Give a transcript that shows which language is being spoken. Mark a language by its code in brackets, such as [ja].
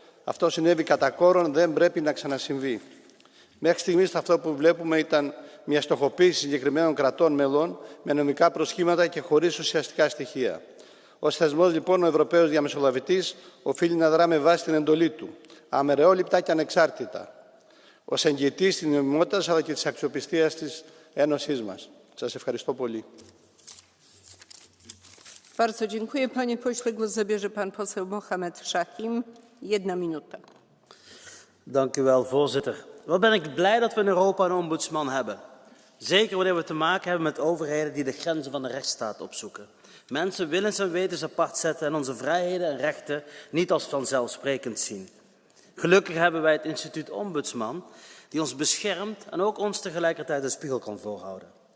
[el] Αυτό συνέβη κατά κόρον, δεν πρέπει να ξανασυμβεί. Μέχρι στιγμής αυτό που βλέπουμε ήταν μια στοχοποίηση συγκεκριμένων κρατών μελών με νομικά προσχήματα και χωρίς ουσιαστικά στοιχεία. Ως θεσμός, λοιπόν, ο Ευρωπαίος Διαμεσολαβητής οφείλει να δρά με βάση την εντολή του, αμερεόληπτα και ανεξάρτητα, ως εγγυητής της νομιμότητας αλλά και της αξιοπιστίας της Ένωσής μας. Σας ευχαριστώ πολύ. [pl] Bardzo dziękuję, panie pośle. Głos zabierze pan poseł Mohamed Shahim. 1 minuta. [nl] Dank u wel, voorzitter. Wat ben ik blij dat we in Europa een ombudsman hebben. Zeker wanneer we te maken hebben met overheden die de grenzen van de rechtsstaat opzoeken. Mensen willens en wetens apart zetten en onze vrijheden en rechten niet als vanzelfsprekend zien. Gelukkig hebben wij het instituut Ombudsman, die ons beschermt en ook ons tegelijkertijd een spiegel kan voorhouden.